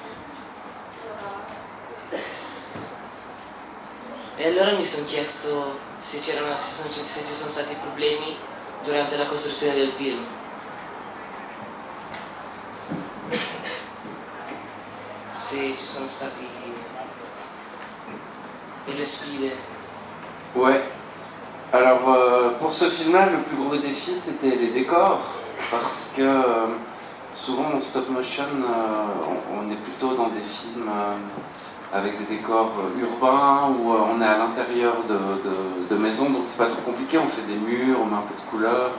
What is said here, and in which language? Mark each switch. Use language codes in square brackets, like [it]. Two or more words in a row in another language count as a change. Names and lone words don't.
[it] E allora mi sono chiesto se ci sono stati problemi durante la costruzione del film. Se ci sono stati delle sfide. [fr] Ouais. Alors pour ce film-là, le plus gros défi c'était les décors, parce que souvent en stop motion, on est plutôt dans des films avec des décors urbains où on est à l'intérieur de maisons, donc c'est pas trop compliqué, on fait des murs, on met un peu de couleur.